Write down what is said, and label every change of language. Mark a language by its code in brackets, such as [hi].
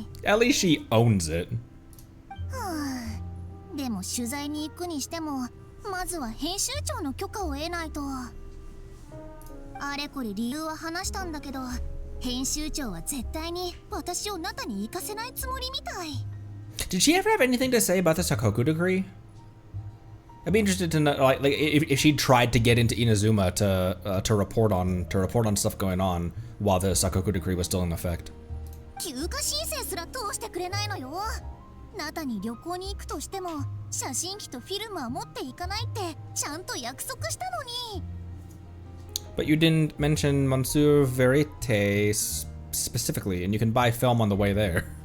[en] At least she owns it. [ja] でも取材に行くにしても、まずは編集長の許可を得ないと。あれこれ理由は話したんだけど、編集長は絶対に私をナタに行かせないつもりみたい。 [en] Did she ever have anything to say about the Sakoku decree? I'd be interested to know, like if she tried to get into Inazuma to report on stuff going on while the Sakoku decree was still in effect. [ja] 休暇申請すら通してくれないのよ。ナタに旅行に行くとしても、写真機とフィルムは持っていかないってちゃんと約束したのに。 [en] But you didn't mention Monsieur Verite specifically, and you can buy film on the way there.